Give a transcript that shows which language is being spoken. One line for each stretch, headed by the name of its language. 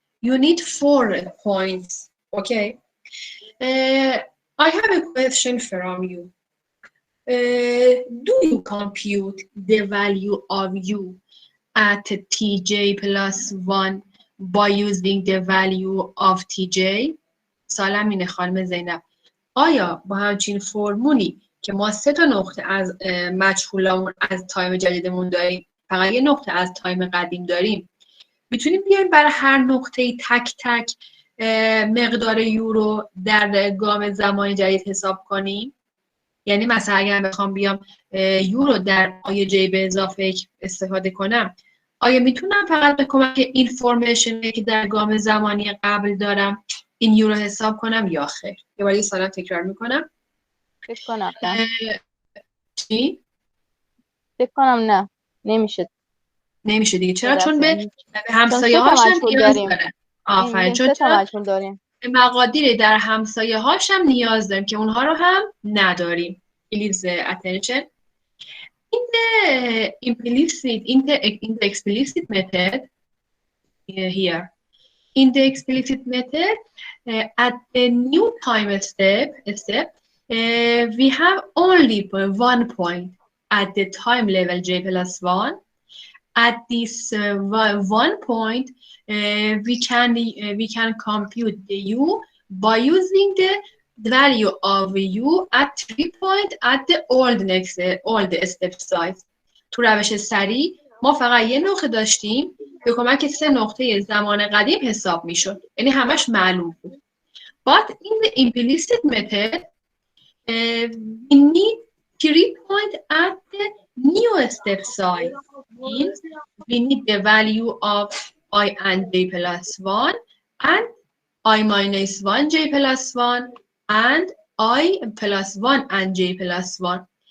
English: You need 4 points. Okay. I have a question from you. Do you compute the value of u at tj plus 1 by using the value of tj؟
Persian: سالم اینه خانم زینب. آیا با همچین فرمولی که ما 3 تا نقطه از مجهولمون از تایم جدیدمون داریم، فقط یه نقطه از تایم قدیم داریم، میتونیم بیایم برای هر نقطه تک تک مقدار یو رو در گام زمانی جدید حساب کنیم؟ یعنی مثلا اگر بخوام بیام یو رو در آی جی به اضافه استفاده کنم، آیا میتونم فقط به کمک این فرمیشنی که در گام زمانی قبل دارم این یو رو حساب کنم یا خیر؟ یه بار سوال تکرار میکنم. فکر کنم نه. چی؟ فکر کنم نه. نمیشه دیگه. چرا؟ چون به همسایه هاش هم نیاز داره. آفرین. چون به مقادیر در همسایه هاش هم نیاز داریم که اونها رو هم نداریم.
English: Please attention.
Persian: این
English: implicit in the explicit method here. In the explicit method, at the new time step, we have only 1 point at the time level j plus 1. At this 1 point, we can compute the u by using the value of u at 3 point at the old step size.
Persian: تو روش سریع ما فقط یه نقطه داشتیم به کمک 3 نقطه زمان قدیم حساب میشد، یعنی همش معلوم بود.
English: But in the implicit method, we need 3 point at the new step size. Means we need the value of I and j plus 1 and I minus 1 j plus 1 and I plus 1 and j plus 1.